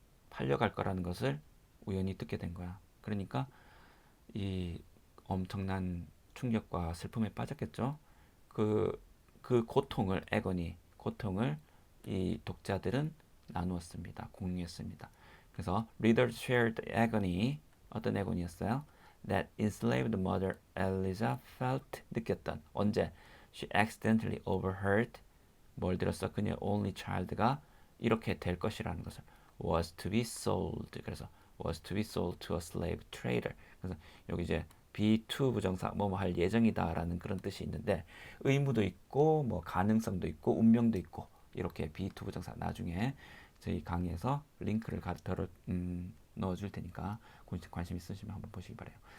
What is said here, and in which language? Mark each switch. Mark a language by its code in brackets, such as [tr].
[ko] 팔려갈 거라는 것을 우연히 듣게 된 거야. 그러니까 이 엄청난 충격과 슬픔에 빠졌겠죠. 그 고통을 애거니 고통을 이 독자들은 나누었습니다. 공유했습니다. 그래서 [en] readers shared agony [ko] 어떤 애고니였어요? [en] That enslaved mother Eliza felt [ko] 느꼈던 언제 [en] she accidentally overheard [ko] 뭘 들었어? 그녀의 only child가 이렇게 될 것이라는 것을 [en] was to be sold [ko] 그래서 [en] was to be sold to a slave trader [ko] 그래서 여기 이제 be2 부정사 뭐뭐 할 예정이다라는 그런 뜻이 있는데 의무도 있고 뭐 가능성도 있고 운명도 있고 이렇게 be2 부정사 나중에 저희 강의에서 링크를 덜어 넣어줄 테니까 관심 있으시면 한번 보시기 바래요.